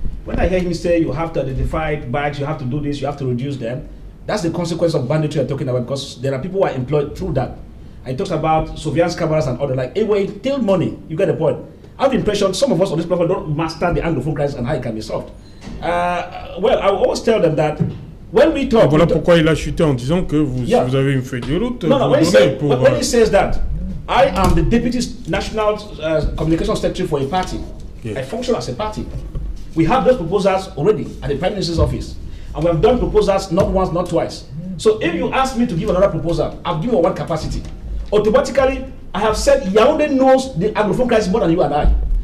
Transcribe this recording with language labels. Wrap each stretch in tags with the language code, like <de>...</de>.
<en>When I hear him say you have to identify bikes, you have to do this, you have to reduce them, that's the consequence of banditry I'm talking about, because there are people who are employed through that. I talked about surveillance cameras and other, like, anyway, till money, you get the point. I have the impression some of us on this platform don't master the Anglophone crisis and how it can be solved. Well, I always tell them that when we talk...</en> <fr>Voilà pourquoi il a chuté en disant que vous avez une feuille de route.</fr> <en>No, when he says that, I am the Deputy National Communication Secretary for a party. Yes. I function as a party. We have those proposals already at the Prime Minister's office. And we have done proposals not once, not twice. So if you ask me to give another proposal, I've given one capacity. Automatically, I have said Yaoundé knows the Anglophone crisis more than you and I.</en>